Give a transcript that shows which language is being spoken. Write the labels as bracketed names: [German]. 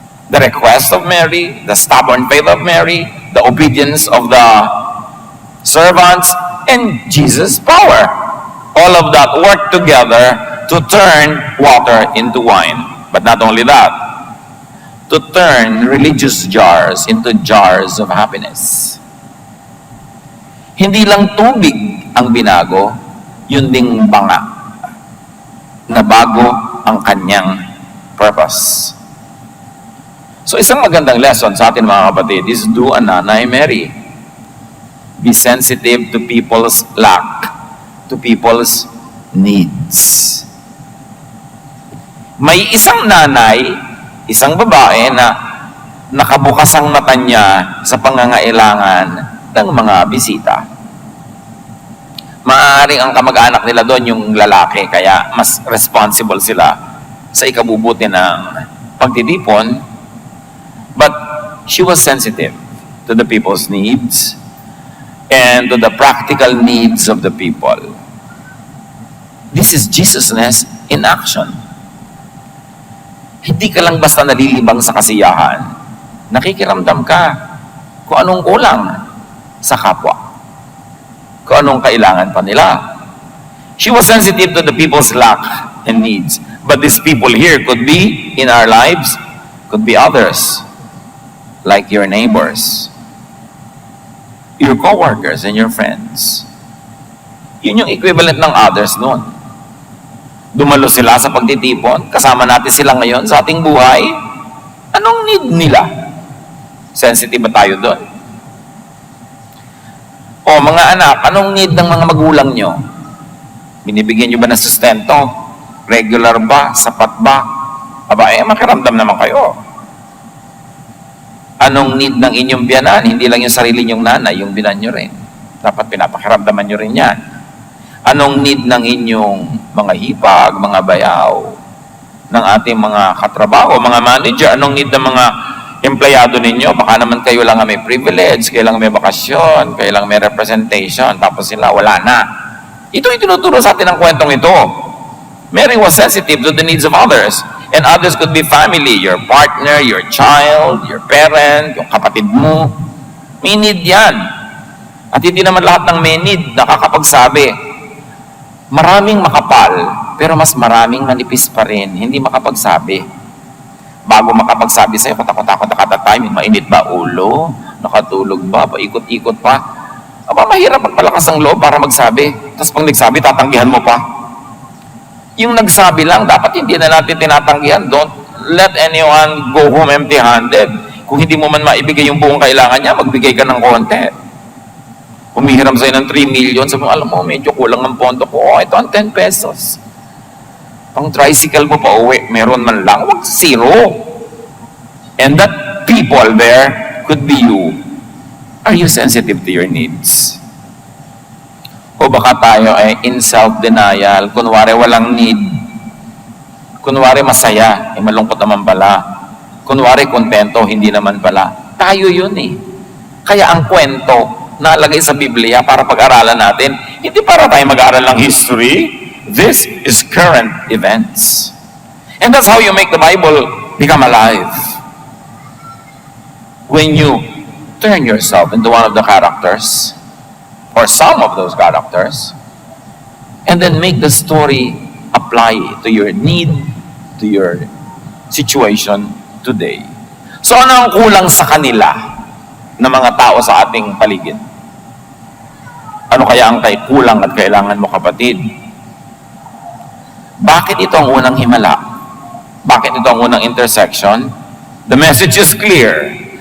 [English] The request of Mary, the stubborn faith of Mary, the obedience of the servants, and Jesus' power. All of that worked together to turn water into wine. But not only that, to turn religious jars into jars of happiness. [Filipino] Hindi lang tubig ang binago, yun ding banga na bago ang kanyang purpose. So isang magandang lesson sa atin mga kapatid is do a Nanay Mary. [English] Be sensitive to people's lack, to people's needs. [Filipino] May isang nanay, isang babae na nakabukas ang mata niya sa pangangailangan ng mga bisita. Maaaring ang kamag-anak nila doon yung lalaki, kaya mas responsible sila sa ikabubuti ng pagtitipon. [English] But she was sensitive to the people's needs and to the practical needs of the people. This is Jesusness in action. [Filipino] Hindi ka lang basta nalilibang sa kasiyahan. Nakikiramdam ka kung anong kulang sa kapwa. Kung anong kailangan pa nila. [English] She was sensitive to the people's lack and needs. But these people here could be in our lives, could be others, like your neighbors, your co-workers, and your friends. [Filipino] Yun yung equivalent ng others noon. Dumalo sila sa pagtitipon, kasama natin sila ngayon sa ating buhay. Anong need nila? Sensitive ba tayo doon? O mga anak, anong need ng mga magulang nyo? Binibigyan nyo ba ng sustento? Regular ba? Sapat ba? Aba, makiramdam naman kayo. Anong need ng inyong biyanan? Hindi lang yung sarili nyong nanay, yung binan nyo rin. Dapat pinapakiramdaman nyo rin yan. Anong need ng inyong mga hipag, mga bayaw, ng ating mga katrabaho, mga manager? Anong need ng mga empleyado ninyo? Baka naman kayo lang may privilege, kayo lang may bakasyon, kayo lang may representation, tapos sila wala na. Ito yung tinuturo sa atin ng kwentong ito. [English] Mary was sensitive to the needs of others. And others could be family, your partner, your child, your parent, [Filipino] yung kapatid mo. May need yan. At hindi naman lahat ng may need nakakapagsabi. Maraming makapal, pero mas maraming manipis pa rin. Hindi makapagsabi. Bago makapagsabi sa'yo, katakot-takot na kada time, mainit ba ulo? Nakatulog ba? Paikot-ikot pa? Aba, mahirap magpalakas ang loob para magsabi. Tapos pag nagsabi, tatanggihan mo pa. Yung nagsabi lang, dapat hindi na natin tinatanggihan. [English] Don't let anyone go home empty-handed. [Filipino] Kung hindi mo man maibigay yung buong kailangan niya, magbigay ka ng konti. Humihiram sa'yo ng 3 million, sabi mo, alam mo, medyo kulang ang pondo ko. Oh, ito ang 10 pesos. Pang tricycle mo pa uwi, meron man lang, wag zero. [English] And that people there could be you. Are you sensitive to your needs? [Filipino] O baka tayo ay in self-denial, kunwari walang need, kunwari masaya, malungkot naman pala, kunwari kontento, hindi naman pala. Tayo yun eh. Kaya ang kwento nalagay sa Biblia para pag-aralan natin, hindi para tayo mag-aaral ng history. [English] This is current events. And that's how you make the Bible become alive. When you turn yourself into one of the characters, or some of those characters, and then make the story apply to your need, to your situation today. [Filipino] So ano ang kulang sa kanila na mga tao sa ating paligid? Ano kaya ang kulang at kailangan mo, kapatid? Bakit ito ang unang himala? Bakit ito ang unang intersection? [English] The message is clear.